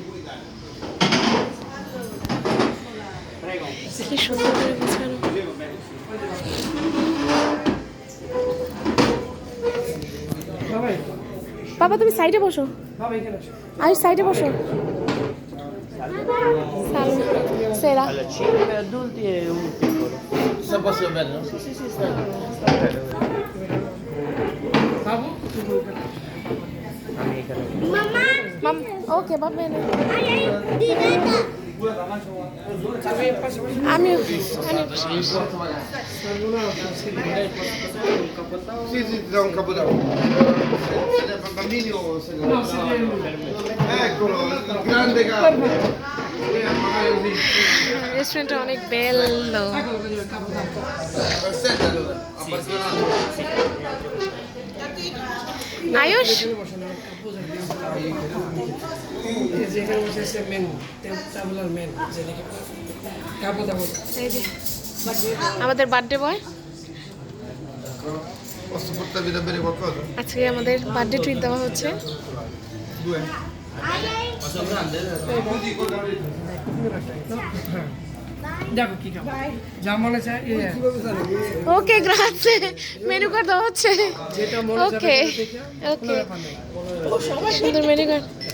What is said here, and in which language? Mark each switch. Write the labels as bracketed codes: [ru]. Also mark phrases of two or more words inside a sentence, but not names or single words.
[bn] কি সুন্দর করে গোছানো। বাবা তুমি সাইডে বসো, আই সাইডে বসো। সেরা [it] Allora, 5 adulti e un piccolo. Sta posto bello? Sì, sì, sì, sta bello. Amica. মাম ওকে va bene. আমি Sì, sì, ti do un capodanno. Siete bambini o siete? No, eccolo, il grande capo. [bn] রেস্টুরেন্টটা অনেক বেলো। [it] Aspetta allora, appassionato. [bn] আয়ুষ এই যে আমাদের বার্থডে বয়, [it] Posso portarvi da bere qualcosa? [bn] আজকে আমাদের বার্থডে ট্রিট দেওয়া হচ্ছে। [it] Due? [bn] দেখো কি খাবো যা মনে চায় ওকে গ্রাzie, মেনু কার্ড দেওয়া হচ্ছে। যেটা মনে ওকে ওকে, সুন্দর মেনু কার্ড।